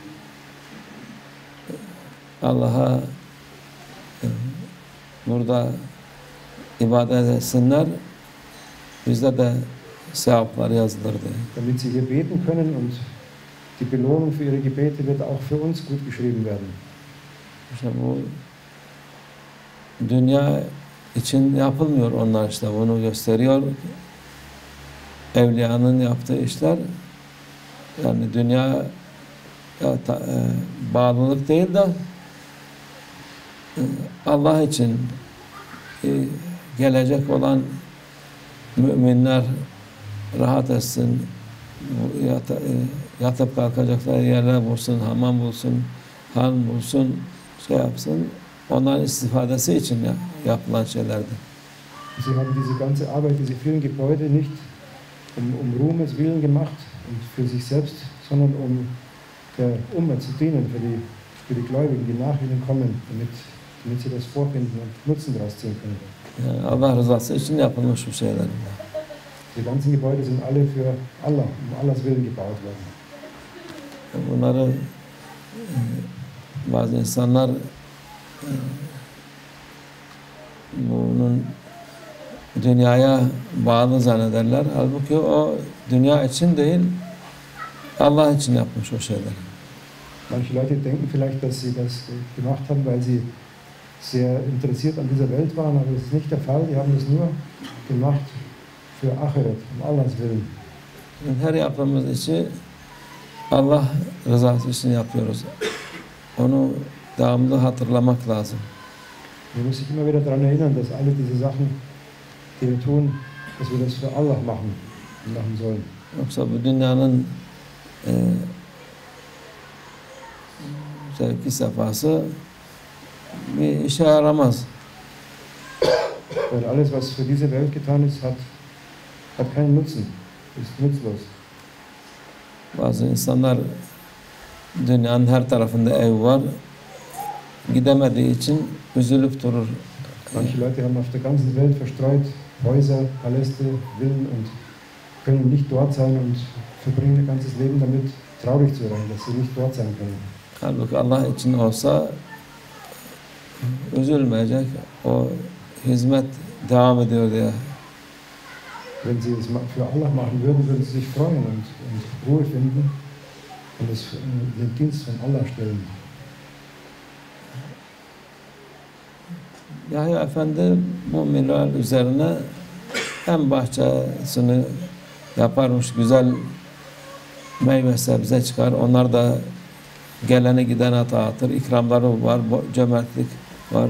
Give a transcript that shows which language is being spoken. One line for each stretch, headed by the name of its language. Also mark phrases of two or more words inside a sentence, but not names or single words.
Turkish: Allah'a burada ibadet etsinler, bizde de sevaplar yazılır diye.
German: Damit sie hier beten können und die Belohnung für ihre Gebete wird auch für uns gut geschrieben werden.
Turkish: İşte bu dünya için yapılmıyor onlar işte bunu gösteriyor. Evliyanın yaptığı işler yani dünya bağlılık değil de Allah için gelecek olan müminler rahat etsin, yatıp kalkacaklar yerler bulsun, hamam bulsun, han bulsun, şey yapsın. Onların istifadesi için yapılan şeylerdi.
German: Sie haben diese ganze Arbeit, diese vielen Gebäude nicht um Ruhmes willen gemacht und für sich selbst, sondern um der Umma zu dienen, für die Gläubigen, die nach ihnen kommen, damit sie das vorfinden und Nutzen daraus ziehen können.
Turkish: Yani Allah rızası için yapılmış bu şeyler.
German: Die ganzen Gebäude sind alle für Allah, um Allahs Willen gebaut worden.
Turkish: Bunları bazı insanlar bunun dünyaya bağlı zannederler. Halbuki o dünya için değil, Allah için yapmış o şeyleri.
German: Manche Leute denken vielleicht, dass sie das gemacht haben, weil sie sehr interessiert an dieser Welt waren, aber das ist nicht der Fall. Die haben das nur gemacht für Achiret, um Allahs Willen.
Turkish: Her yaptığımız işi Allah rızası için yapıyoruz. Onu devamlı hatırlamak lazım.
German: Man muss sich immer wieder daran erinnern, dass alle diese Sachen, die wir tun, dass wir das für Allah machen und machen sollen.
Turkish: Yoksa bu dünyanın zevki sefası bir işe yaramaz.
German: Weil alles, was für diese Welt getan ist, hat keinen Nutzen, ist nutzlos.
Turkish: Bazı insanlar dünyanın her tarafında ev var. Gidemediği için üzülüp durur.
German: Manche Leute haben auf der ganzen Welt verstreut Häuser, Paläste, Villen und können nicht dort sein und verbringen ihr ganzes Leben damit, traurig zu sein, dass sie nicht dort sein können.
Turkish: Halbuki Allah için olsa üzülmeyecek. O hizmet devam ediyor diye.
German: Wenn sie es für Allah machen würden, würden sie sich freuen und Ruhe finden und den Dienst von Allah stellen.
Turkish: Yahya Efendi müminler üzerine hem bahçesini yaparmış, güzel meyve sebze çıkar. Onlar da gelene gidene dağıtır. İkramları var, cömertlik var.